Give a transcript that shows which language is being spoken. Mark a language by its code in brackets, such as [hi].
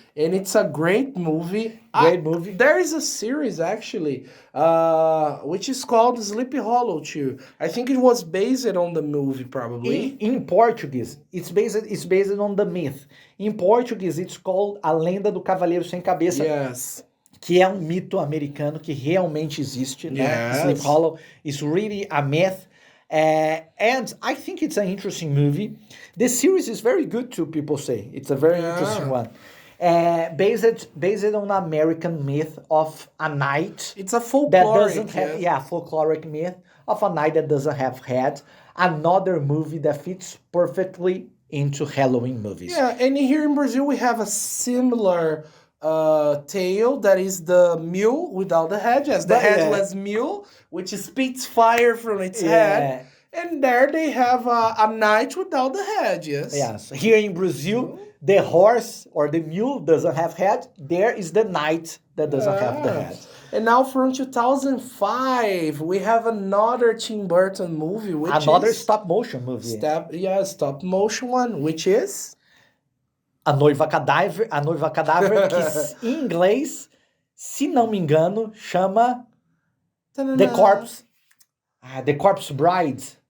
[en] And it's a great movie. Great movie. There is a series, actually, which is called Sleepy Hollow, too. I think it was based on the movie, probably. In Portuguese, it's based on the myth. In Portuguese, it's called A Lenda do Cavaleiro Sem Cabeça, Yes. [pt] que é um mito americano que realmente existe, né? [en] Yes. Sleep Hollow is really a myth. And I think it's an interesting movie. The series is very good too, people say. It's a very interesting one. Based on American myth of a knight It's a that folkloric. doesn't have, folkloric myth of a knight that doesn't have head. another movie that fits perfectly into Halloween movies. Yeah, and here in Brazil we have a similar tale that is the mule without the head. Yes, the headless mule, which spits fire from its head. And there they have a knight without the head, yes. Yes. Here in Brazil, the horse or the mule doesn't have head. There is the knight that doesn't have the head. And now from 2005, we have another Tim Burton movie, which another is... stop motion movie. Stop motion one, which is... [pt] A Noiva Cadáver, que em inglês, se não me engano, chama The Corpse Bride.